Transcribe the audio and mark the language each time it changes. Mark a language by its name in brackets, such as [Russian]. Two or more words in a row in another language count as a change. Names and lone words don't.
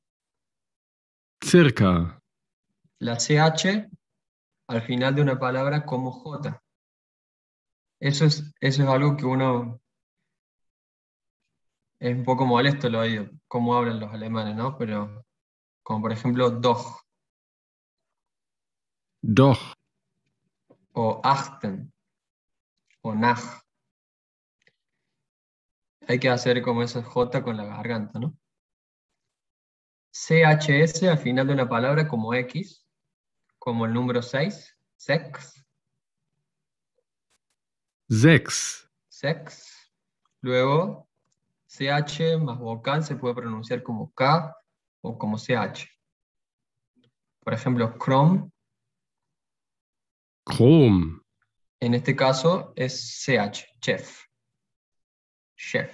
[German] circa, [Spanish] La CH al final de una palabra como J. Eso es algo que uno es un poco molesto lo oído, cómo hablan los alemanes, ¿no? Pero como por ejemplo doch [German] doch, [Spanish] o achten o nach. Hay que hacer como esa J con la garganta, ¿no? CHS al final de una palabra como X, como el número 6, [German] sex, sechs, sex. [Spanish] Luego, CH más vocal se puede pronunciar como K o como CH. Por ejemplo, Chrome, [German] Chrom, [Spanish] en este caso es CH, chef, chef,